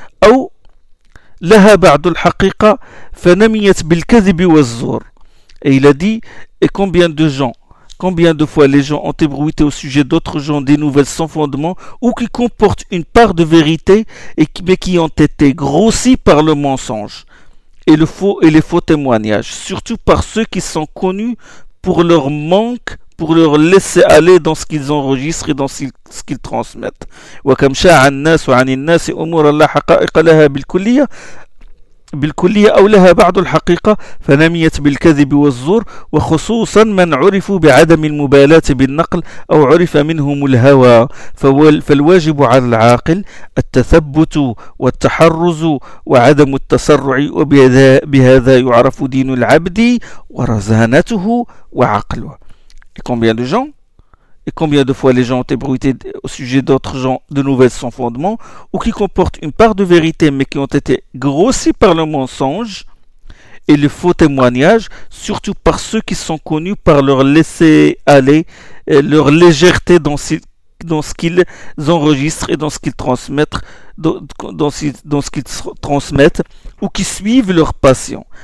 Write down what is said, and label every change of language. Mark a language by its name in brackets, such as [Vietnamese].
[Arabic] أو لَهَا بَعْدُ الْحَقِيقَةِ فَنَمِيَتْ بِالْكَذِبِ وَالزُّورِ [French] Et il a dit, et combien de fois les gens ont ébruité au sujet d'autres gens des nouvelles sans fondement ou qui comportent une part de vérité mais qui ont été grossis par le mensonge et le faux et les faux témoignages, surtout par ceux qui sont connus pour leur manque, pour leur laisser aller dans ce qu'ils enregistrent et dans ce qu'ils transmettent. [Arabic] وَكَمْ شَاعَ النَّاسُ عَنِ النَّاسِ أُمُورًا لَا حَقَائِقَ لَهَا بالكلية أو لها بعض الحقيقة فنميت بالكذب والزور وخصوصا من عرفوا بعدم المبالاة بالنقل أو عرف منهم الهوى فالواجب على العاقل التثبت والتحرز وعدم التسرع وبهذا يعرف دين العبد ورزانته وعقله. [French] Combien de gens et combien de fois les gens ont ébruité au sujet d'autres gens de nouvelles sans fondement, ou qui comportent une part de vérité mais qui ont été grossis par le mensonge et le faux témoignage, surtout par ceux qui sont connus par leur laisser aller, leur légèreté dans ce qu'ils enregistrent et dans ce qu'ils transmettent, dans ce qu'ils transmettent ou qui suivent leur passion.